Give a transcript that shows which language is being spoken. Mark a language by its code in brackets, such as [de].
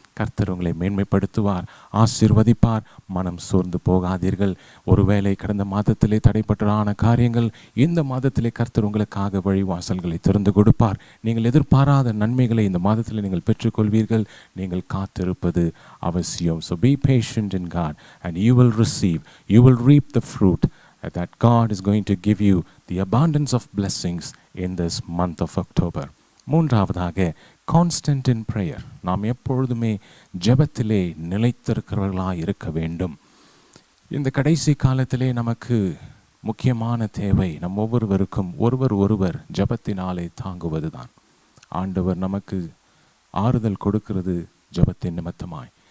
[ta] கர்த்தர் உங்களை மேன்மைப்படுத்துவார், ஆசீர்வதிப்பார். மனம் சோர்ந்து போகாதீர்கள். ஒருவேளை கடந்த மாதத்திலே தடைப்பட்டதான காரியங்கள் இந்த மாதத்திலே கர்த்தர் உங்களுக்காக வழிவாசல்களை திறந்து கொடுப்பார். நீங்கள் எதிர்பாராத நன்மைகளை இந்த மாதத்தில் நீங்கள் பெற்றுக்கொள்வீர்கள். நீங்கள் காத்திருப்பது அவசியம். [en] So be patient in God and you will receive, you will reap the fruit that God is going to give you the abundance of blessings in this month of October. 3வதாக, constant in prayer. [ta] நாம் எப்பொழுதுமே ஜெபத்திலே நிலைத்திருக்கிறவர்களாக இருக்க வேண்டும். இந்த கடைசி காலத்திலே நமக்கு முக்கியமான தேவை நம் ஒவ்வொருவருக்கும் ஒருவர் ஜெபத்தினாலே தாங்குவதுதான். ஆண்டவர் நமக்கு ஆறுதல் கொடுக்கிறது ஜெபத்தின் நிமித்தமாய்.